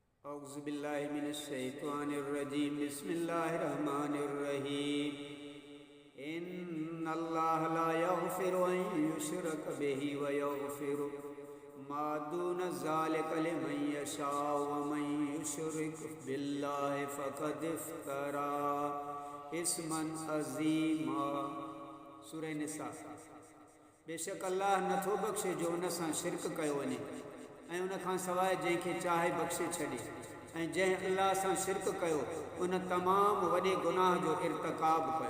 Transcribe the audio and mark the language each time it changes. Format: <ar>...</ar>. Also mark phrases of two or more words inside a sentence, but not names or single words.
<ar>أعوذ بالله من الشيطان الرجيم بسم الله الرحمن الرحيم إن الله لا يغفر أن يشرك به ويغفر ما دون ذلك لمن يشاء ومن يشرك بالله فقد افترى إثما عظيما.</ar> <sd>सूरह निसा। बेशक अल्लाह नथो बख़्शे जो उन सां शिरक कयो वञे ऐं उन खां सवाइ जंहिंखे चाहे बख़्शे छॾे, ऐं जंहिं अल्लाह सां शिरक कयो उन तमामु वॾे गुनाह जो इर्तिकाब कयो।</sd>